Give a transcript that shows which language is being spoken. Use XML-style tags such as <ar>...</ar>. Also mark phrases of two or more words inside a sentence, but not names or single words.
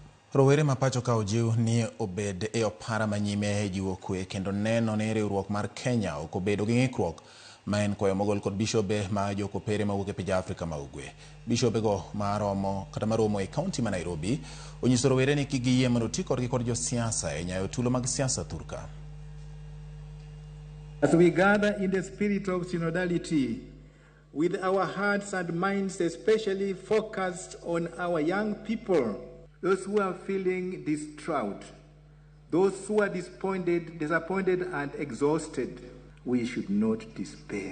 <luo>Rawere ma pacho ka ojiw ni obed e opara manyime jiwo kwee kendo neno ni riwruok mar Kenya ok obedo gi ng'ikruok ma en kwayo mogol kod Bishobe ma jo Kopere mawuok e pinje Afrika ma ugwe. Bishobe go maromo e kaunti ma Nairobi onyiso rowere ni kik giyie mondo ti kodgi kod josiasa e nyayo tulo mag siasa thurka.</luo> <en>As we gather in the spirit of synodality, with our hearts and minds especially focused on our young people, those who are feeling distraught, those who are disappointed and exhausted, we should not despair.</en>